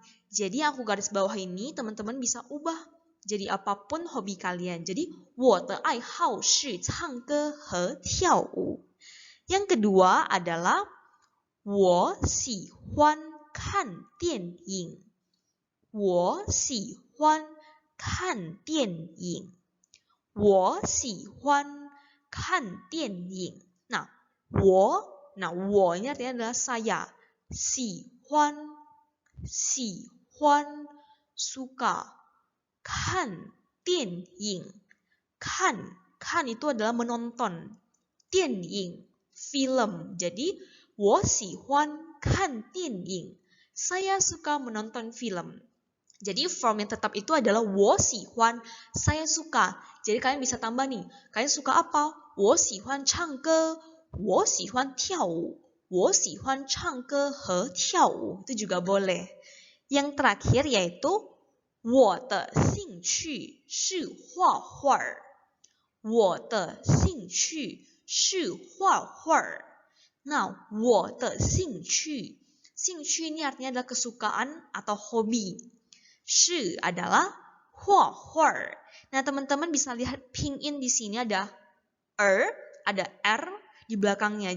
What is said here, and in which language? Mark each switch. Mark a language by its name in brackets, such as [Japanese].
[Indonesian] Jadi aku garis bawah ini teman-teman bisa ubah jadi apapun hobi kalian. [Chinese] Jadi 我的爱好是唱歌和跳舞. [Indonesian] Yang kedua adalah [Chinese] 我喜欢看电影. 我喜欢看电影. 我喜欢看电影. [Indonesian] Nah, 我 ini artinya adalah saya. 喜欢 suka. 看电影 kan itu adalah menonton. 电影 film. [Chinese] Jadi 我喜欢看电影. [Indonesian] Saya suka menonton film. Jadi form yang tetap itu adalah [Chinese] 我喜欢, [Indonesian] saya suka. Jadi kalian bisa tambah nih, kalian suka apa? [Chinese] 我喜欢唱歌, 我喜欢跳舞, 我喜欢唱歌和跳舞. [Indonesian] Itu juga boleh. Yang terakhir yaitu [Chinese] 我的兴趣是画画. 我的兴趣是画画. [Indonesian] Nah, [Chinese] 我的兴趣 [Indonesian] ini artinya adalah kesukaan atau hobi. 是 adalah 画画.Nah, teman-teman bisa lihat pinyin di sini ada ada R di belakangnya.